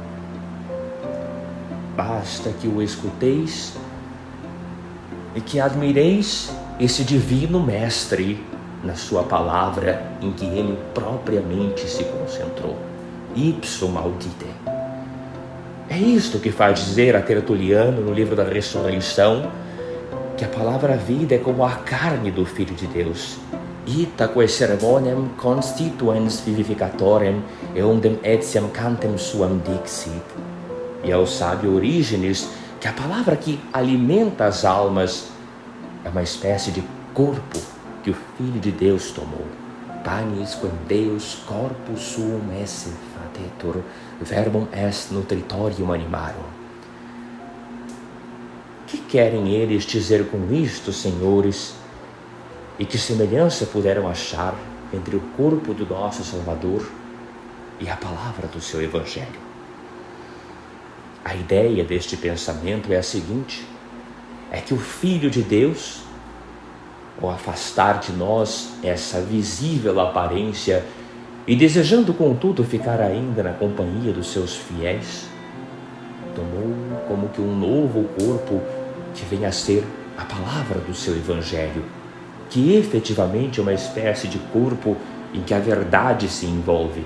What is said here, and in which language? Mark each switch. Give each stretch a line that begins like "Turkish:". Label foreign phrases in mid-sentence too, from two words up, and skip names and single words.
Portuguese: Basta que o escuteis e que admireis esse divino mestre na sua palavra, em que ele propriamente se concentrou.
Latin: Ipsum audite.
Portuguese: É isto que faz dizer a Tertuliano no livro da Ressurreição, que a palavra vida é como a carne do Filho de Deus.
Latin: Itaque sermonem constituens vivificatorem eundem etiam cantem suam dixit.
Portuguese: E ao sábio Orígenes que a palavra que alimenta as almas é uma espécie de corpo que o Filho de Deus tomou.
Latin: Panis quem Deus corpus suum esse fatetur, verbum est nutritorium animarum.
Portuguese: Que querem eles dizer com isto, senhores? E que semelhança puderam achar entre o corpo do nosso Salvador e a palavra do seu Evangelho? A ideia deste pensamento é a seguinte: é que o Filho de Deus, ao afastar de nós essa visível aparência e desejando contudo ficar ainda na companhia dos seus fiéis, tomou como que um novo corpo que vem a ser a palavra do seu Evangelho, que efetivamente é uma espécie de corpo em que a verdade se envolve.